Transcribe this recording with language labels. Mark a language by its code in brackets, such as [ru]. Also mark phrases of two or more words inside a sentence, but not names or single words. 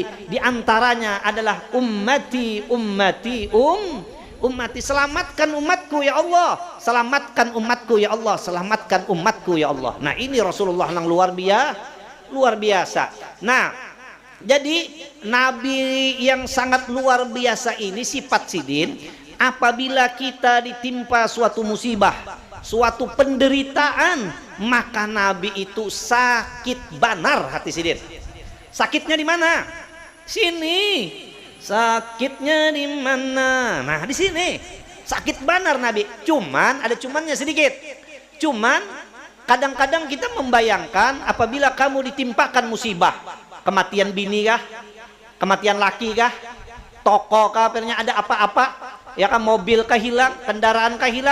[id] Di antaranya adalah ummati, selamatkan umatku [ar] يا الله, [id] selamatkan umatku [ar] يا الله, [id] selamatkan umatku [ar] يا الله. [id] Nah, ini Rasulullah yang luar biasa. Nah, jadi Nabi yang sangat luar biasa ini sifat sidin, apabila kita ditimpa suatu musibah, suatu penderitaan, maka Nabi itu sakit banar hati sidin. Sakitnya di mana? Sini. Sakitnya di mana? Nah, di sini. Sakit banar Nabi. Cuman ada cumannya sedikit. Cuman kadang-kadang kita membayangkan apabila kamu ditimpakan musibah, kematian bini kah, kematian laki kah, toko kah, ada apa-apa, ya kan, mobil kah hilang, kendaraan kah hilang.